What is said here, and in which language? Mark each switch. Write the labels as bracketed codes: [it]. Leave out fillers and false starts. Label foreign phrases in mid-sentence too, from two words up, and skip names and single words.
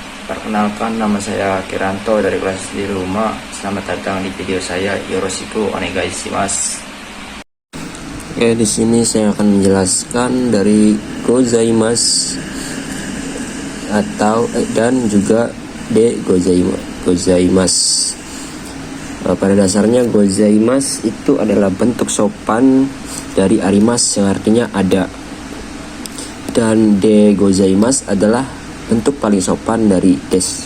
[id] Perkenalkan, nama saya Kiranto dari kelas di rumah. Selamat datang di video saya. [ja] よろしくお願いします. [id] Oke, di sini saya akan menjelaskan dari gozaimasu atau dan juga [ja] でございます. [id] Pada dasarnya gozaimasu itu adalah bentuk sopan dari arimasu yang artinya ada, dan [ja] でございます [id] adalah bentuk paling sopan dari des.